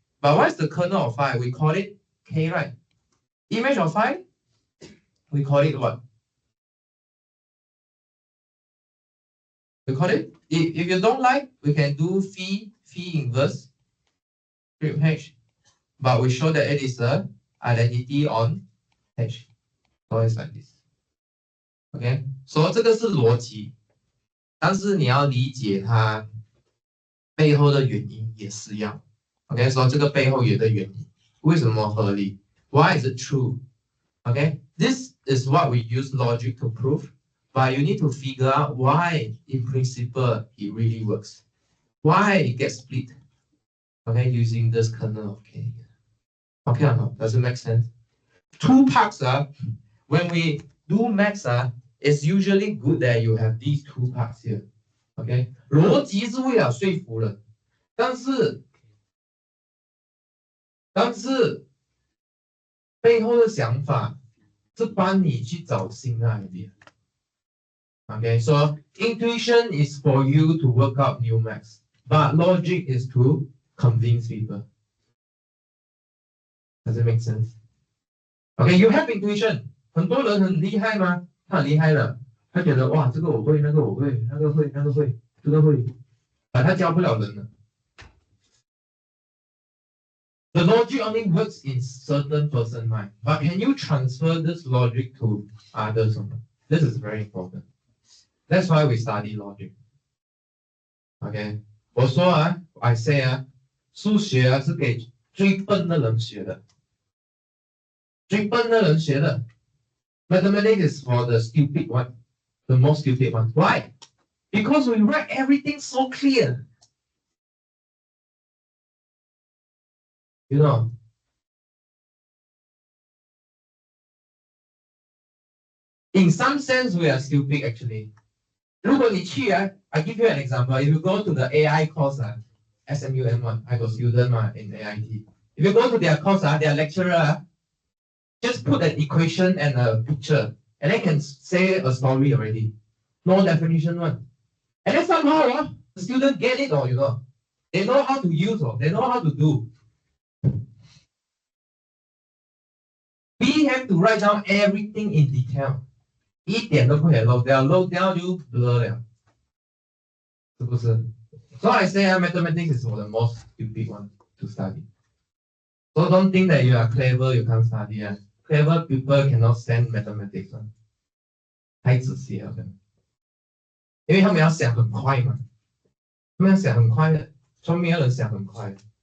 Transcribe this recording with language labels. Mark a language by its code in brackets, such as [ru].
[en] But what is the kernel of phi? We call it K, right? Image of phi, we call it what? We call it, if you don't like, we can do phi inverse script H. But we show that it is an identity on H. So it's like this. Okay, so [zh] 这个是逻辑，但是你要理解它背后的原因也是一样。 [en] Okay, so [zh] 这个背后有的原因，为什么合理 ？ [en] Why is it true? Okay, this is what we use logic to prove, but you need to figure out why, in principle, it really works. Why it gets split? Okay, using this kernel of K. Okay or not? Does it make sense? Two parts when we do maths it's usually good that you have these two parts here. [zh] OK， 逻辑是为了说服人，但是背后的想法是帮你去找新的 idea。 [en] Okay, so intuition is for you to work out new maths, but logic is to convince people. Does it make sense? Okay, you have intuition. [zh] 很多人很厉害吗？他很厉害的，他觉得哇，这个我会，那个我会，那个会，那个会，这个会，他教不了人的。 [en] The logic only works in certain person mind, but can you transfer this logic to others? This is very important. That's why we study logic. [zh] OK， 我说啊 ， [en] I say [zh] 啊，数学啊是给最笨的人学的，最笨的人学的。 [en] Mathematics is for the stupid one, the most stupid one. Why? Because we write everything so clear. You know. In some sense, we are stupid actually. [zh] 如果你去啊 [en] I give you an example. If you go to the AI course, SMUM1, I got student in AIT. If you go to their course, their lecturer just put an equation and a picture, and they can say a story already. No definition one. And then somehow the student get it, or they know how to use, or they know how to do. We have to write down everything in detail. [zh] 一点都不可以漏掉，漏掉就 blur 了，是不是？ [en] So I say mathematics is the most stupid one to study. So don't think that you are clever, you can't study. Clever people cannot stand mathematics. [zh] 太仔细了，因为他们要想很快嘛，他们要想很快的，聪明的人想很快。